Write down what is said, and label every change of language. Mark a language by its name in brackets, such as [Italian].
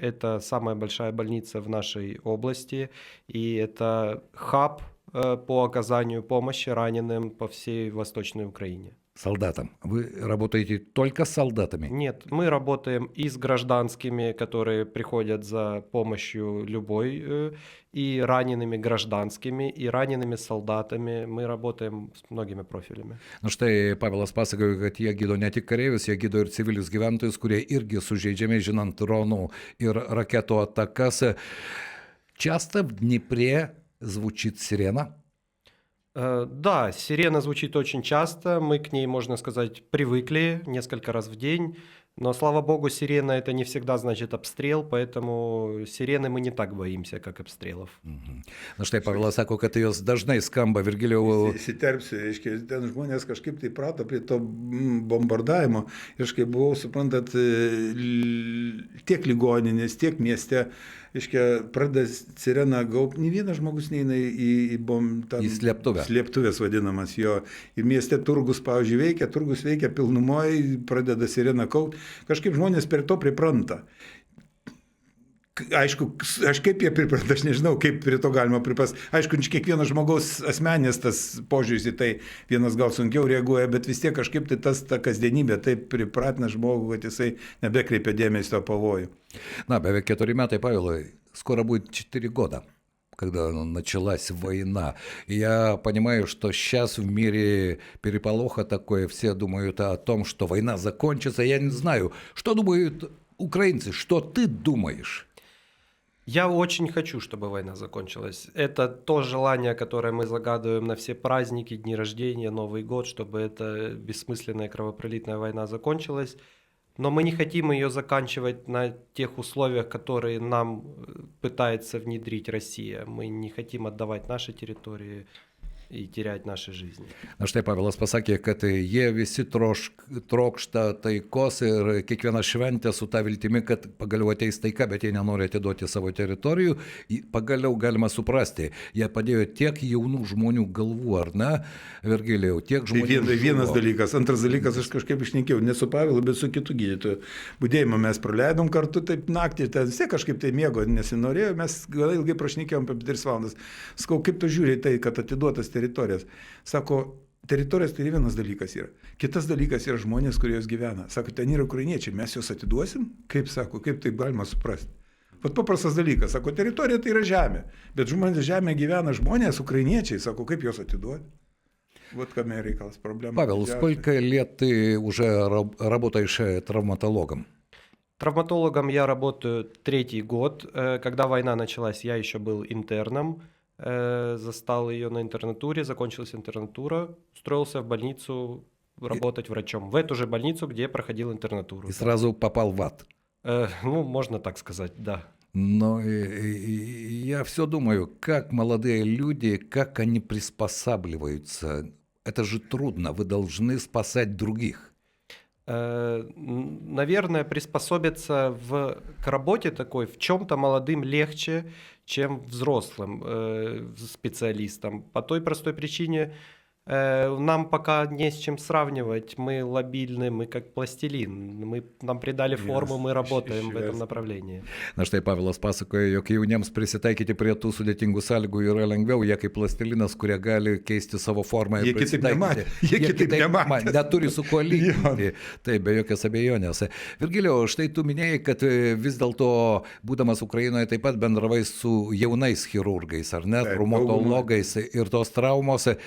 [Russian] Это самая большая больница в нашей области, и это хаб по оказанию помощи раненым по всей Восточной Украине. Солдатам. Вы работаете только с солдатами? Нет, мы работаем и с гражданскими, которые приходят за помощью любой, и ранеными гражданскими, и ранеными солдатами. Мы работаем с многими профилями. [Lithuanian] Na štai Pavelas pasakojo, kad jie gydo ne tik kareivius, jie gydo ir civilius gyventojus, kurie irgi sužeidžiami, žinant dronų ir raketų atakas. [Russian] Часто в Днепре звучит сирена? Да, сирена звучит очень часто, мы к ней, можно сказать, привыкли несколько раз в день, но, слава богу, сирена это не всегда значит обстрел, поэтому sирены мы не так боимся, как обстрелов. [Lithuanian] Na štai Pavelas sako, kad jos dažnai skamba. Virgilijau, Įsiterpsiu, reiškia, ten žmonės kažkaip tai prato prie to bombardavimo. Ir aš kai buvau, suprantat, tiek ligoninės, tiek mieste, reiškia, pradeda sirena gaub, ne vienas žmogus neina į slėptuvę. Slėptuvės vadinamas jo. Ir mieste turgus, pavyzdžiui, turgus veikia pilnumoje, pradeda sirena kaupt. Kažkaip žmonės prie to pripranta. Aišku, aš kaip jie pripranta, aš nežinau, kaip prie to galima priprast. Aišku, kiekvienas žmogaus asmenės tas požiūris į tai, vienas gal sunkiau reaguoja, bet vis tiek kažkaip tai ta kasdienybė taip pripratina žmogų, kad jisai nebekreipia dėmesio pavojų. [Russian] На, [Lithuanian] beveik 4 metai, [Russian] Павел, скоро будет 4 года, когда началась война. И я понимаю, что сейчас в мире переполоха такое, все думают о том, что война закончится. Я не знаю, что думают украинцы, что ты думаешь? Я очень хочу, чтобы война закончилась. Это то желание, которое мы загадываем на все праздники, дни рождения, Новый год, чтобы эта бессмысленная кровопролитная война закончилась. Но мы не хотим ее заканчивать на тех условиях, которые нам пытается внедрить Россия. Мы не хотим отдавать наши территории и терять наши жизни. [Lithuanian] Na štai Pavelas pasakė, kad jie visi trokšta taikos ir kiekviena šventė su ta viltimi, kad pagaliau ateis taika, bet jie nenori atiduoti savo teritorijų. Pagaliau galima suprasti, jie padėjo tiek jaunų žmonių galvų, ar ne, Virgilijau, tiek žmonių. Tai vienas dalykas. Antras dalykas, aš kažkaip išnekėjau, ne su Pavelu, bet su kitu gydytoju. Budėjimą mes praleidom kartu taip naktį, ten vis tiek kažkaip tai miego nesinorėjo, mes gal ilgai prašnekėjom apie 3 valandas. Sakau, kaip tu žiūri tai, kad atiduotas teritorijas. Sako, teritorijos tai vienas dalykas yra. Kitas dalykas yra žmonės, kurie jos gyvena. Sako, ten yra ukrainiečiai, mes juos atiduosim? Kaip sako, kaip tai galima suprasti? Vat paprastas dalykas. Sako, teritorija tai yra žemė. Bet žmonės žemė gyvena žmonės, ukrainiečiai. Sako, kaip juos atiduoti? Вот каме reikalas, проблема. [Russian] Павел, сколько лет ты уже работаешь травматологом? Травматологом я работаю 3-й год. Когда война началась, я еще был интерном. Застал ее на интернатуре, закончилась интернатура, устроился в больницу работать врачом. В эту же больницу, где проходил интернатуру. И сразу попал в ад. Ну, можно так сказать, да. Но я все думаю, как молодые люди, как они приспосабливаются. Это же трудно, вы должны спасать других. Наверное, приспособиться к работе такой в чем-то молодым легче, чем взрослым специалистам. По той простой причине, нам пока не с чем сравнивать. Мы лобильны, мы как пластилин. Нам придали форму, мы работаем в этом направлении. [Lithuanian] Na štai Pavelas pasakoja, jog jauniems prisitaikyti prie tų sudėtingų sąlygų yra lengviau, jie kaip plastilinas, kurie gali keisti savo formą. Jie kitaip nematė. Jie kitaip nematė. Neturi su kuo lyginti. Taip, be jokios abejonės. Virgilijau, štai tu minėjai, kad vis dėlto, būdamas Ukrainoje, taip pat bendravai su jaunais chirurgais, ar ne, traumatologais ir tos traumos.